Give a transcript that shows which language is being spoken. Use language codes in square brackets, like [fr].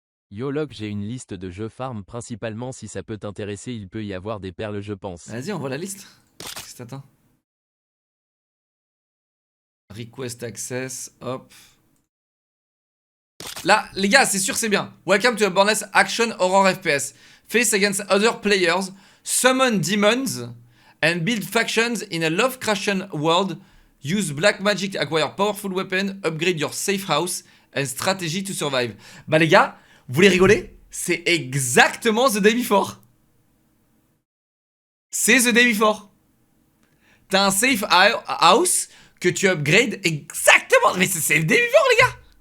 [fr] Yo Locke, j'ai une liste de jeux farm principalement, si ça peut t'intéresser, il peut y avoir des perles je pense. Vas-y, on voit la liste. Qu'est-ce que t'attends? [en] Request access, hop. [fr] Là, les gars, c'est sûr, c'est bien. [en] Welcome to a Bornless Action Horror FPS. Face against other players, summon demons, and build factions in a Lovecraftian world Use black magic to acquire powerful weapon, upgrade your safe house and strategy to survive. [fr] Bah les gars, vous voulez rigoler? C'est exactement The Day Before. C'est The Day Before. T'as un safe house que tu upgrades exactement. Mais c'est The Day Before les gars.